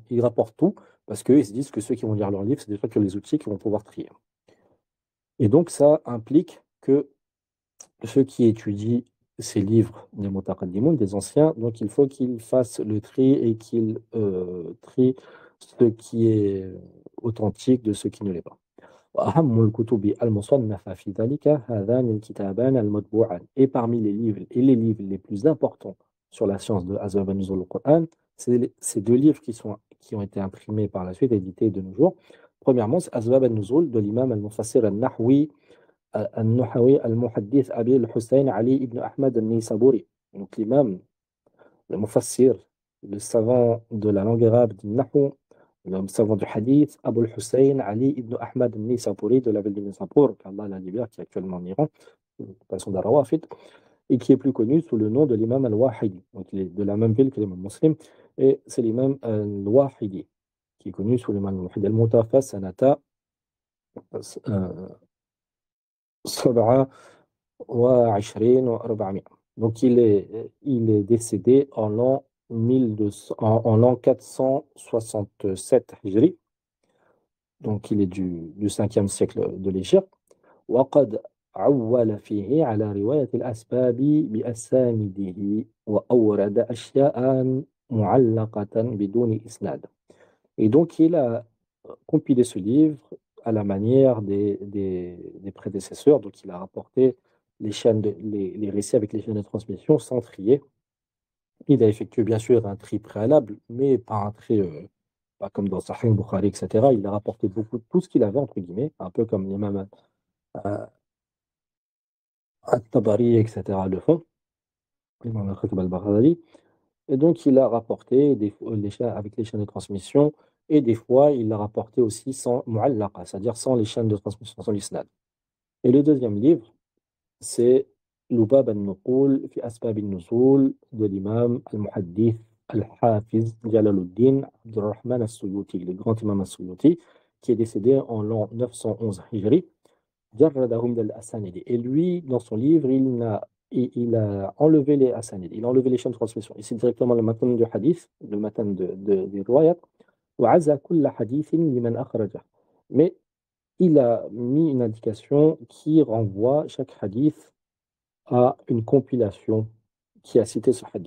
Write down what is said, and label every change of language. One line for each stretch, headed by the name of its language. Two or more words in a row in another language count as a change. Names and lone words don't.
French: Ils rapportent tout parce qu'ils se disent que ceux qui vont lire leur livre, c'est des fois que les outils qui vont pouvoir trier. Et donc, ça implique que ceux qui étudient ces livres des mutaqaddimoun, des anciens, donc il faut qu'ils fassent le tri et qu'ils trient ce qui est authentique de ce qui ne l'est pas.
Arabic: وأهم الكتب المصنفة في ذلك هذان الكتابان المطبوعان.
French: Et parmi les livres les plus importants sur la science de Asbab an-Nuzul al-Qur'an, c'est ces deux livres qui ont été imprimés par la suite, édités de nos jours. Premièrement, c'est Asbab an-Nuzul de l'imam al-Mufassir al-Nahwi al-Muhaddith Abi al-Hussein Ali ibn Ahmad al-Nisaburi. Donc l'imam, le Mufassir, le savant de la langue arabe du Nahwu, le savant du hadith, Abu al-Hussein Ali ibn Ahmad al-Nisapuri de la ville de Nisapur, qu'Allah la libère, qui est actuellement en Iran, passons d'Arawafid, et qui est plus connu sous le nom de l'imam al-Wahidi. Donc il est de la même ville que l'imam muslim, et c'est l'imam al-Wahidi, qui est connu sous l'imam al-Wahidi
Arabic: al-Mutawaffa sanata
French: 27 و400. Donc il est décédé en l'an 467 Hijri. Donc il est du 5e siècle de l'Égypte.
Arabic: وقد عول فيه على رواية الأسباب بأسانيده وأورد أشياء معلقة بدون إسناد.
French: Et donc il a compilé ce livre à la manière des prédécesseurs. Donc il a rapporté les récits avec les chaînes de transmission sans trier. Il a effectué bien sûr un tri préalable, mais pas un tri pas comme dans Sahih Bukhari, etc. Il a rapporté beaucoup de tout ce qu'il avait, entre guillemets, un peu comme l'imam At-Tabari, etc. le font, l'imam Al-Khatib al-Baghdadi. Et donc il a rapporté avec les chaînes de transmission, et des fois il l'a rapporté aussi sans mu'allaqa, c'est-à-dire sans les chaînes de transmission, sans l'isnad. Et le deuxième livre, c'est Lubab al-Nuqul fi Asbab al-Nuzul de l'imam al-Muhaddith al-Hafiz Jalaluddin Abdurrahman al-Suyuti, le grand imam al-Suyuti, qui est décédé en l'an 911 Hijri. Et lui, dans son livre, il a enlevé les asanid, il a enlevé les chaînes de transmission. Ici, directement le matan du hadith, le matan des riwayat. Mais il a mis une indication qui renvoie chaque hadith à une compilation qui a cité ce hadith.